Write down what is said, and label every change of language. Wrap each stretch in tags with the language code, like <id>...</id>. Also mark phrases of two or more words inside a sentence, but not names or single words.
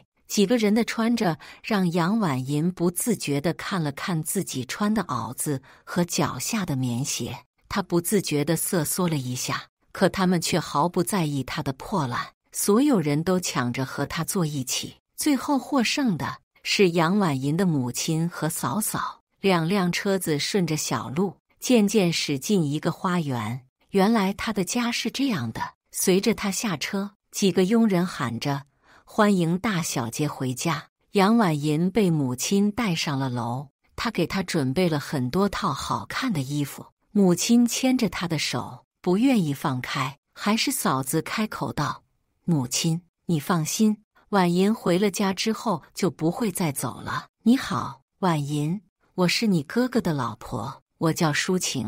<zh>幾個人的穿着讓楊婉銀不自覺地看了看自己穿的袄子和腳下的棉鞋，她不自覺地瑟縮了一下，可他們卻毫不在意她的破爛。所有人都搶着和她坐一起，最後獲勝的是楊婉銀的母親和嫂嫂。2輛車子順着小路漸漸駛進一個花園。原來她的家是這樣的，隨着她下車，幾個傭人喊着歡迎大小姐回家。楊婉銀被母親帶上了樓，她給她準備了很多套好看的衣服。母親牽着她的手，不願意放開，還是嫂子開口道：“母親，你放心，婉銀回了家之後就不會再走了。”“你好，婉银，我是你哥哥的老婆，我叫舒晴。”</zh>